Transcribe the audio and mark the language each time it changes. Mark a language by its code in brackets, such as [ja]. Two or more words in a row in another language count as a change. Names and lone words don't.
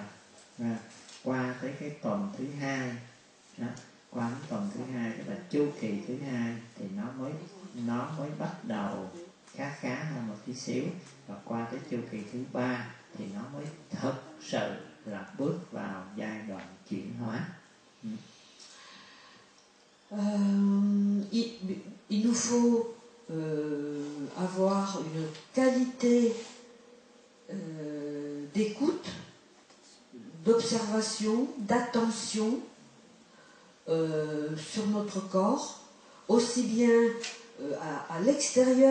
[vi] Qua tới cái tuần thứ 2, qua đến tuần thứ 2 tức là chu kỳ thứ 2 thì nó mới bắt đầu khá hơn một tí xíu, và qua tới chu kỳ thứ 3 thì nó mới thực sự là bước vào giai đoạn chuyển hóa. [fr] Il nous faut avoir une qualité d'écoute, d'observation, d'attention sur notre corps, aussi bien à l'extérieur